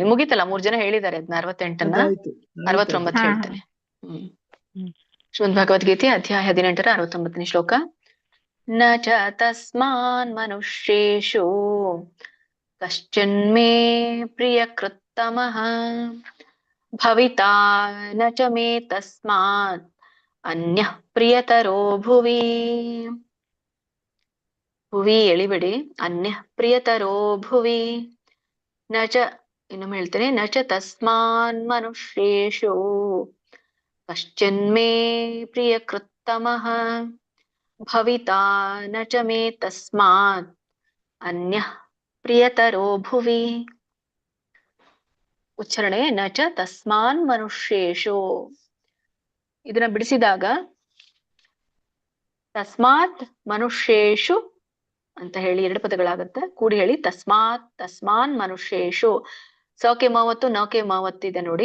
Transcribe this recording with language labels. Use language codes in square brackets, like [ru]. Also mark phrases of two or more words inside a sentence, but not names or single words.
[kn] ಮುಗಿತಲ್ಲ, 3 ಜನ ಹೇಳಿದ್ದಾರೆ ಅದನ್ನ. 68ನ್ನ 69 ಹೇಳ್ತೇನೆ. ಶ್ರೀಮದ್ ಭಗವದ್ಗೀತೆ ಅಧ್ಯಾಯ 18 69ನೇ ಶ್ಲೋಕ. [sa] ನ ಚ ತಸ್ಮಾನ್ ಮನುಷ್ಯೇಷು ಕಶ್ಚಿನ್ಮೇ ಪ್ರಿಯಕೃತ್ತಮಃ ಭವಿತಾ ನ ಚ ಮೇ ತಸ್ಮಾತ್ ಅನ್ಯಃ ಪ್ರಿಯತರೋ ಭುವಿ. ಭುವಿ ಎಳಿಬೇಡಿ. ಅನ್ಯ ಪ್ರಿಯತರೋ ಭುವಿ ನ ಚ, [kn] ಇನ್ನೊಮ್ಮೆ ಹೇಳ್ತೇನೆ, [sa] ನ ಚ ತಸ್ಮಾನ್ ಮನುಷ್ಯೇಷು ಕಶ್ಚಿನ್ಮೇ ಪ್ರಿಯಕೃತ್ತಮಃ ಭವಿತಾ ನ ಚ ಮೇ ತಸ್ಮಾತ್ ಅನ್ಯಃ ಪ್ರಿಯತರೋ ಭುವಿ. ಉಚ್ಚಾರಣೆ ನ ಚ ತಸ್ಮಾನ್ ಮನುಷ್ಯೇಷು. [kn] ಇದನ್ನ ಬಿಡಿಸಿದಾಗ [sa] ತಸ್ಮಾತ್ ಮನುಷ್ಯೇಷು [kn] ಅಂತ ಹೇಳಿ 2 ಪದಗಳಾಗತ್ತೆ. ಕೂಡಿ ಹೇಳಿ [sa] ತಸ್ಮಾತ್ ತಸ್ಮಾನ್ ಮನುಷ್ಯೇಷು. [kn] ಸಕೆ ಮಾವತ್ತು ನಕೆ ಮಾವತ್ತು ಇದೆ ನೋಡಿ.